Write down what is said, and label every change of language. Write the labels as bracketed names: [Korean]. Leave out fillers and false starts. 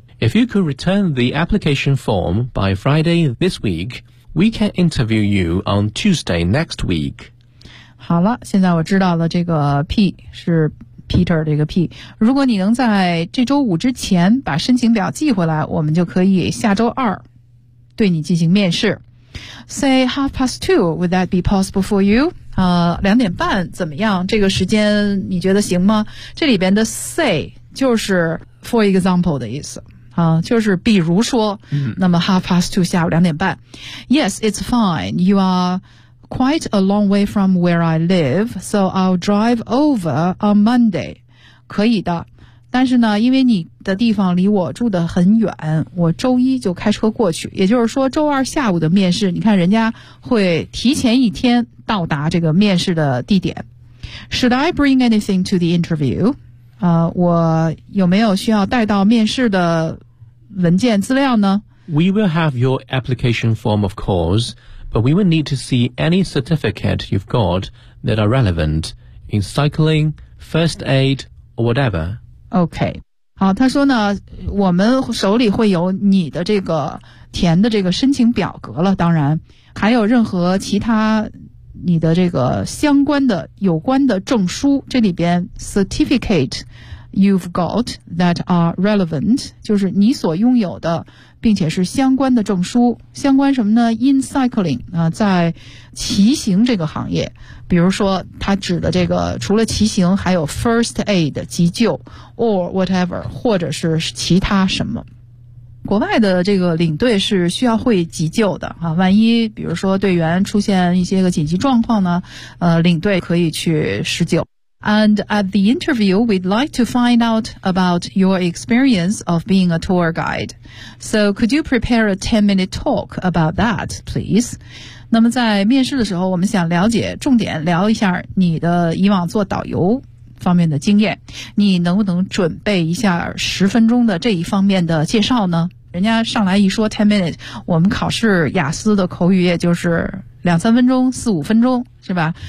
[English] If you could return the application form by Friday this week, we can interview you on Tuesday next week。 [Chinese] 好了，现在我知道了这个 P 是Peter 这个 P， 如果你能在这周五之前把申请表寄回来，我们就可以下周二对你进行面试。 [English] Say half past two, would that be possible for you? [Chinese] 两点半怎么样？这个时间你觉得行吗？这里边的 say 就是 [English] for example [Chinese] 的意思啊，就是比如说、那么 [English] half past two [Chinese] 下午两点半。 [English] Yes, it's fine. You are quite a long way from where I live, so I'll drive over on Monday. [Chinese] 可以的，但是呢，因为你的地方离我住得很远，我周一就开车过去，也就是说周二下午的面试，你看人家会提前一天到达这个面试的地点。 [English] Should I bring anything to the interview? [Chinese] 我有没有需要带到面试的文件资料呢？ [English] We will have your application form, of course, but we will need to see any certificate you've got that are relevant in cycling, first aid, or whatever. [Chinese] OK， 好，他说呢，我们手里会有你的这个填的这个申请表格了，当然还有任何其他你的这个相关的有关的证书，这里边 [English] certificate you've got that are relevant [Chinese] 就是你所拥有的并且是相关的证书，相关什么呢？ [English] In cycling、 [Chinese] 在骑行这个行业，比如说他指的这个除了骑行还有 [English] first aid [Chinese] 急救 [English] or whatever [Chinese] 或者是其他什么。国外的这个领队是需要会急救的、万一比如说队员出现一些个紧急状况呢，领队可以去施救。 [English] And at the interview, we'd like to find out about your experience of being a tour guide. So could you prepare a 10-minute talk about that, please? [Chinese] 那么在面试的时候，我们想了解，重点聊一下你的以往做导游方面的经验。你能不能准备一下10分钟的这一方面的介绍呢？人家上来一说 [English] 10 minutes， [Chinese] 我们考试雅思的口语也就是两三分钟、四五分钟，是吧？